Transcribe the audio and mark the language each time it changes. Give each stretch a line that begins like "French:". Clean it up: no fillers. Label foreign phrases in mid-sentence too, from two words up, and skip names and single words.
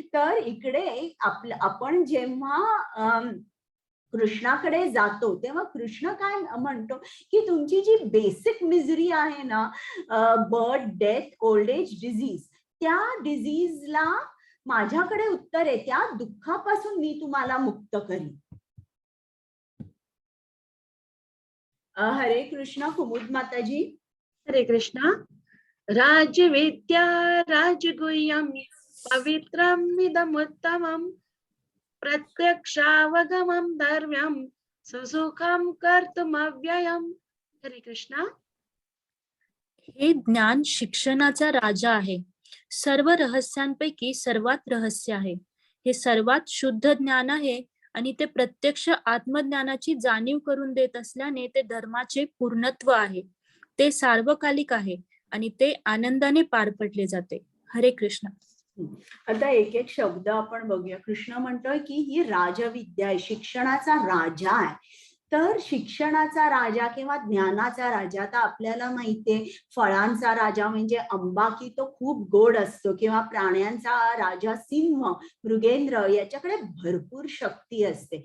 Marathi: तर इकडे आपण जेव्हा कृष्णाकडे जातो तेव्हा कृष्ण काय म्हणतो की तुमची जी
English: basic misery
Marathi: आहे ना,
English: birth, death, old age, disease,
Marathi: त्या डिझीजला माझ्याकडे उत्तर आहे, त्या दुःखापासून मी तुम्हाला मुक्त करीन. हरे कृष्ण. कुमुद माताजी. हरे कृष्णा.
Sanskrit: राजविद्या राजगुह्यं पवित्रमिदमुत्तमं प्रत्यक्षावगमं धर्म्यं सुसुखं कर्तुमव्ययम्.
Marathi: हरे कृष्णा. हे ज्ञान शिक्षणाचा राजा आहे. सर्व रहस्यांपैकी सर्वात रहस्य आहे. हे सर्वात शुद्ध ज्ञान आहे आणि ते प्रत्यक्ष आत्मज्ञानाची जाणीव करून देत असल्याने ते धर्माचे पूर्णत्व आहे. ते सार्वकालिक आहे आणि ते आनंदाने पार पडले जाते. हरे कृष्ण. आता एक एक शब्द आपण बघूया. कृष्ण म्हणतोय की ही राजविद्या आहे, शिक्षणाचा राजा आहे. तर शिक्षणाचा राजा किंवा ज्ञानाचा राजा, आता आपल्याला माहितीये फळांचा राजा म्हणजे आंबा, की तो खूप गोड असतो, किंवा प्राण्यांचा राजा सिंह, मृगेंद्र, याच्याकडे भरपूर शक्ती असते.